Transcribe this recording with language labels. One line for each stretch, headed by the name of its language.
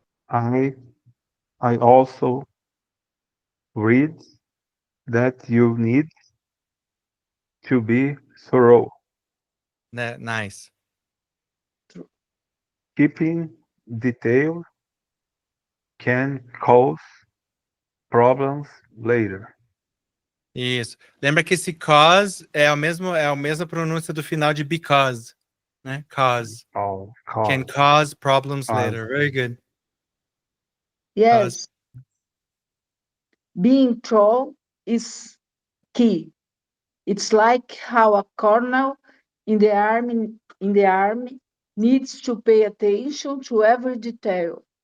English: I also read that you need to be thorough. Nice. Keeping detail can cause problems later.
Portuguese: Isso. Lembra que esse cause é a mesma pronúncia do final de because, né?
English: Cause. Can cause problems later. Very good. Yes. Being thorough is key. It's like how a colonel in the army needs to pay attention to every detail.